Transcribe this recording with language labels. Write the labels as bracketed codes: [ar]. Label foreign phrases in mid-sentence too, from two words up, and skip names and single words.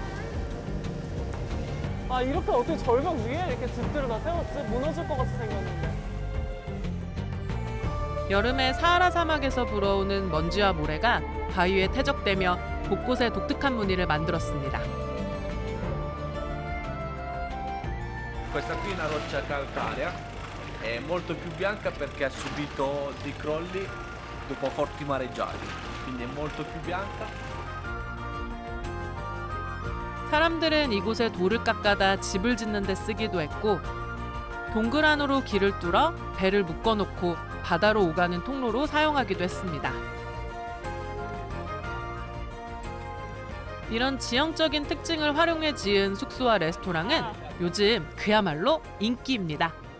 [ko] 아, 이렇게 어떻게 절벽 위에 이렇게 집들을 다 세웠지? 무너질 것 같이 생겼는데. 여름에 사하라 사막에서 불어오는 먼지와 모래가 바위에 퇴적되며 곳곳에 독특한 무늬를 만들었습니다. [it] Questa qui è una roccia calcarea, è molto più bianca perché ha subito dei crolli dopo forti mareggiate, quindi è molto più bianca. [ko] 사람들은 이곳에 돌을 깎아다 집을 짓는 데 쓰기도 했고, 동굴 안으로 길을 뚫어 배를 묶어놓고 바다로 오가는 통로로 사용하기도 했습니다. 이런 지형적인 특징을 활용해 지은 숙소와 레스토랑은 요즘 그야말로 인기입니다.